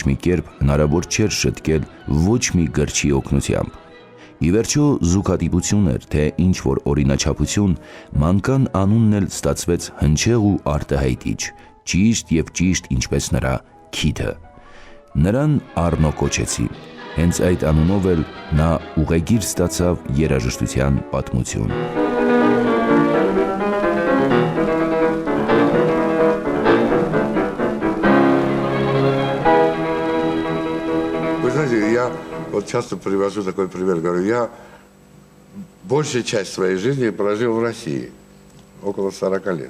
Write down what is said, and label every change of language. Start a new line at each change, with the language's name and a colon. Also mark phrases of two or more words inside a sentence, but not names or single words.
Armenian: մի կերպ հնարավոր չէր շտկել ոչ մի գրչի օգնությամբ։ Ի վերջո զուգադիպություն էր, թե ինչ-որ օրինաչափություն, մանկան անունն էլ ստացվեց հնչեղ ու արտահայտիչ, ճիշտ և ճիշտ ինչպես նրա քիթը։ Նրան Առնո կոչեցի, հենց այդ անունով էլ նա ուղեգիր ստացավ երաժշտության պատմություն։
Russian: Я вот часто привожу такой пример, говорю, я большую часть своей жизни прожил в России, около 40 лет.